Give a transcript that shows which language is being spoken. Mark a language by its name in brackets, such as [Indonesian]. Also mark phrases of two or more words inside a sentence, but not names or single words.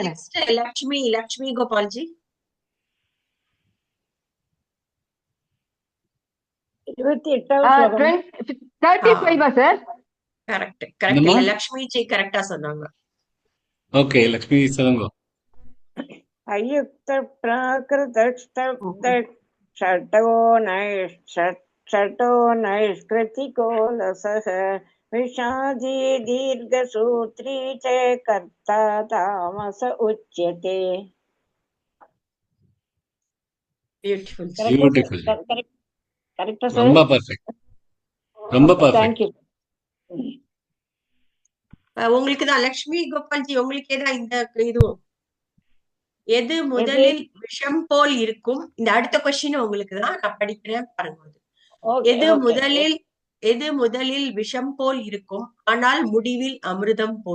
[Tamil] Next, லக்ஷ்மி கோபால்ஜி. 28வது ஸ்லோகம் 35 சார். கரெக்ட் என்னம்மா? இல்ல லக்ஷ்மி ஜி கரெக்டா சொன்னாங்க. ஓகே, லக்ஷ்மி சொல்லுங்க. [Sanskrit] अयुक्त षटो नैष्कृतिको लसः विषादी दीर्घसूत्री च कर्ता तामस उच्यते. [Tamil] பியூட்டிஃபுல். பியூட்டிஃபுல். [English] correcta sir? [Tamil] ரொம்ப பர்ஃபெக்ட். ரொம்ப பர்ஃபெக்ட். [English] thank you. [Tamil] உங்களுக்கு தான் லக்ஷ்மி கோபால்ஜி, உங்களுக்கே தான் இந்த இதுவும். எது முதலில் விஷம் போல் இருக்கும்? இந்த அடுத்த கொஸ்டின் உங்களுக்கு தான், நான் படிக்கிறேன் பாருங்க. எது முதலில் விஷம் போல் இருக்கும், ஆனால் முடிவில் அமிர்தம் போல்.